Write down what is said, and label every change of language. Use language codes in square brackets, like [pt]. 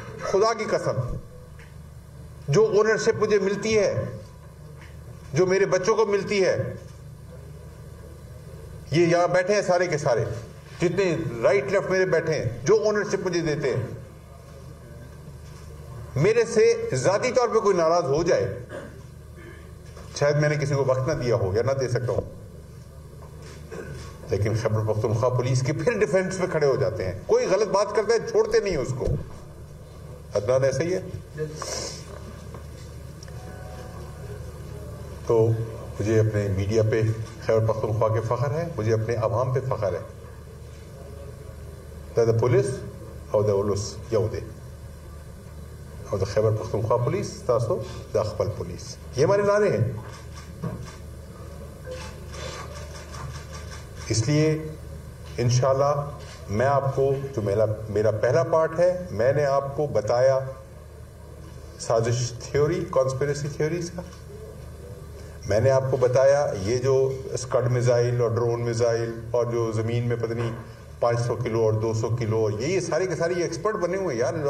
[ur] خدا کی قسم, جو اونرشپ مجھے ملتی ہے, جو میرے بچوں کو ملتی ہے, یہ یہاں بیٹھے ہیں سارے کے سارے, جتنے رائٹ لیفٹ میرے بیٹھے ہیں, جو اونرشپ مجھے دیتے ہیں, میرے سے ذاتی طور پہ کوئی ناراض ہو جائے, شاید میں نے کسی کو وقت نہ دیا ہو یا نہ دے سکتا ہوں, لیکن خیبر پختونخوا پولیس کے پھر ڈیفینس میں کھڑے ہو جاتے ہیں. کوئی غلط بات کرتا ہے چھوڑتے نہیں اس کو. عدنان ایسا ہی ہے. تو مجھے اپنے میڈیا پہ خیبر پختونخوا کے فخر ہے, مجھے اپنے عوام پہ فخر ہے. [ps] دا پولیس او دا اولس یو دے, اور دا خیبر پختونخوا پولیس تاسو دا خپل پولیس, [ur] یہ ہمارے نعرے ہیں. اس لیے انشاءاللہ میں آپ کو جو میرا پہلا پارٹ ہے, میں نے آپ کو بتایا سازش تھیوری, کانسپیریسی تھیوریز کا. میں نے آپ کو بتایا یہ جو اسکڈ میزائل اور ڈرون میزائل اور جو زمین میں پتہ نہیں 500 کلو اور 200 کلو, یہ سارے کے سارے یہ ایکسپرٹ بنے ہوئے ہیں یار.